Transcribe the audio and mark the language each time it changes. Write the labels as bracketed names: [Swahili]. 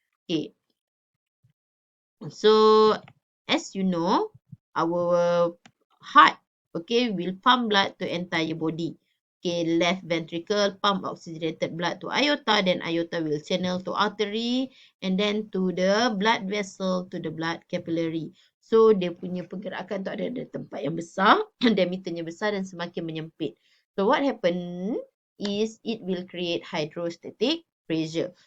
[English] Okay, so as you know, our heart, okay, will pump blood to entire body. Okay, left ventricle pump oxygenated blood to aorta, then aorta will channel to artery, and then to the blood vessel, to the blood capillary. [Indonesian] So, dia punya pergerakan tu ada tempat yang besar, diameternya besar dan semakin menyempit. [English] So, what happen is it will create hydrostatic pressure.